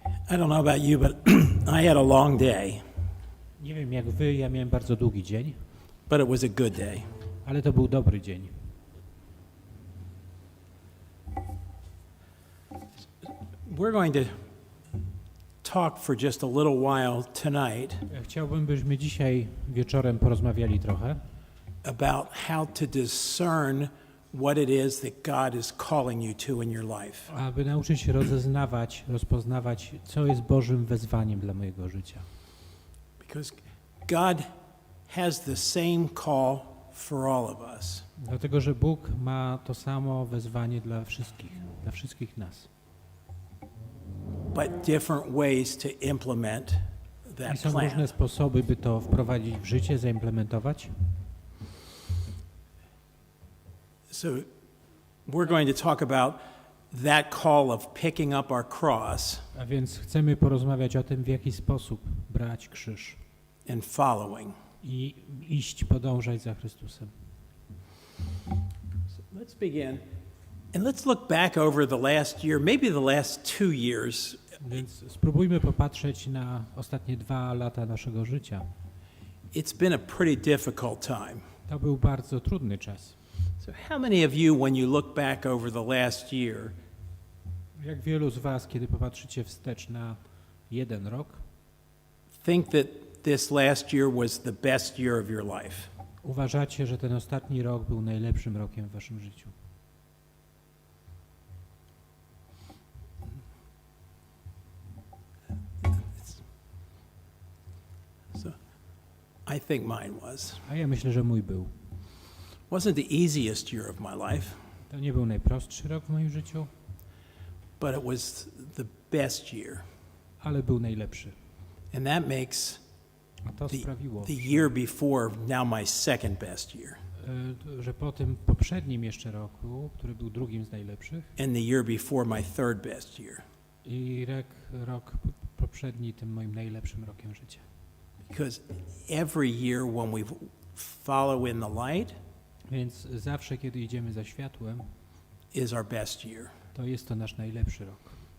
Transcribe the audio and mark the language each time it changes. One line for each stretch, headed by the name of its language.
English: I don't know about you, but I had a long day,
Polish: Nie wiem jak wy, ja miałem bardzo długi dzień,
English: but it was a good day.
Polish: ale to był dobry dzień.
English: We're going to talk for just a little while tonight
Polish: Chciałbym, byśmy dzisiaj wieczorem porozmawiali trochę
English: about how to discern what it is that God is calling you to in your life.
Polish: aby nauczyć się rozeznawać, rozpoznawać, co jest Bożym wezwaniem dla mojego życia.
English: Because God has the same call for all of us.
Polish: Dlatego, że Bóg ma to samo wezwanie dla wszystkich nas.
English: But different ways to implement
Polish: I
English: that
Polish: są
English: plan.
Polish: różne sposoby, by to wprowadzić w życie,
English: zaimplementować. So we're going to talk about that call of picking up our cross
Polish: A więc chcemy porozmawiać o tym, w jaki sposób brać krzyż
English: and following.
Polish: i iść, podążać za Chrystusem.
English: So let's begin. And let's look back over the last year, maybe the last 2 years.
Polish: Więc spróbujmy popatrzeć na ostatnie 2 lata naszego życia.
English: It's been a pretty difficult time.
Polish: To był bardzo trudny czas.
English: So how many of you, when you look back over the last year,
Polish: Jak wielu z was, kiedy popatrzycie wstecz na 1 rok,
English: think that this last year was the best year of your life?
Polish: uważacie, że ten ostatni rok był najlepszym rokiem w waszym życiu?
English: So I think mine was.
Polish: A ja myślę, że mój był.
English: Wasn't the easiest year of my life,
Polish: To nie był najprostszy rok w moim życiu,
English: but it was the best year.
Polish: ale był najlepszy.
English: And that makes
Polish: A to sprawiło,
English: the year before now my second best year.
Polish: że po tym poprzednim jeszcze roku, który był drugim z najlepszych,
English: And the year before my third best year.
Polish: i rok poprzedni tym moim najlepszym rokiem życia.
English: Because every year when we follow in the light
Polish: Więc zawsze, kiedy idziemy za światłem,
English: is our best year.
Polish: to jest to nasz najlepszy rok.